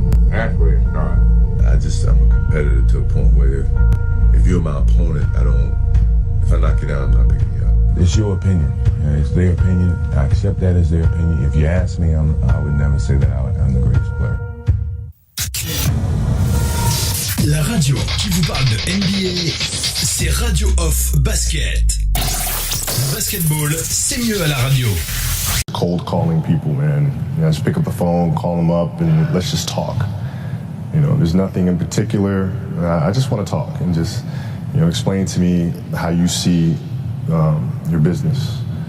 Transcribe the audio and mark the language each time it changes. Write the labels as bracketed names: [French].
[English] That's where it starts. I'm a competitor to a point where if you're my opponent, if I knock you down, I'm not picking you up. It's your opinion. It's their opinion. I accept that as their opinion. If you ask me, I would never say that I'm the greatest player. [French] La radio qui vous parle de NBA, c'est Radio Off Basket. Le basketball, c'est mieux à la radio. [English] Cold calling people, man. Just pick up the phone, call them up, and let's just talk. There's nothing in particular. I just want to talk and just, explain to me how you see your business.